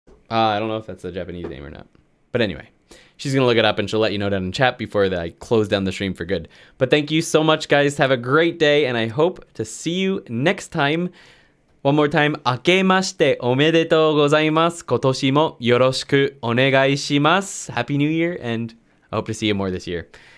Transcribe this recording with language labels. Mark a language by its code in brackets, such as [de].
[en] I don't know if that's a Japanese name or not. But anyway, she's going to look it up and she'll let you know down in chat before I close down the stream for good. But thank you so much, guys. Have a great day, and I hope to see you next time. One more time. [ja] 明けましておめでとうございます。今年もよろしくお願いします。 [en] Happy New Year, and I hope to see you more this year.